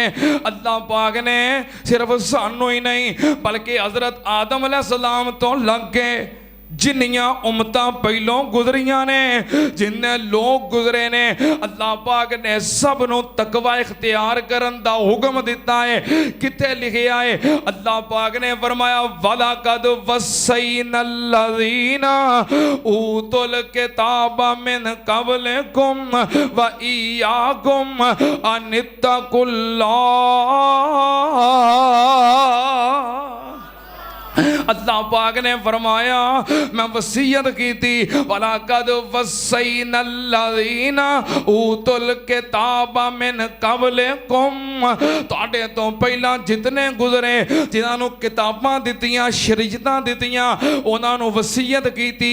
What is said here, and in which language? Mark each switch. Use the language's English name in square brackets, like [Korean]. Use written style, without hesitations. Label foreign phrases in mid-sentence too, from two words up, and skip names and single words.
[Punjabi] اللہ پاک نے صرف سانوں ہی نہیں بلکہ حضرت آدم علیہ السلام توں لگ کے جنیاں امتاں پہلوں گزریاں نے، جنے لوک گزرے نے، اللہ پاک نے سب نوں تقویٰ اختیار کرن دا حکم دتا ہے. کتھے لکھیا ہے؟ اللہ پاک نے فرمایا [Arabic] ولقد وصينا الذين أوتوا الكتاب من قبلكم وإياكم أن اتقوا الله. [Punjabi] اللہ پاک نے فرمایا میں وصیت کی تھی, [Arabic] ولقد وصينا الذين أوتوا الكتاب من قبلكم, [Punjabi] تہاڈے توں پہلاں جتنے گزرے جنہاں نوں کتاباں دتیاں شریعتاں دتیاں اوہناں نوں وصیت کی تھی.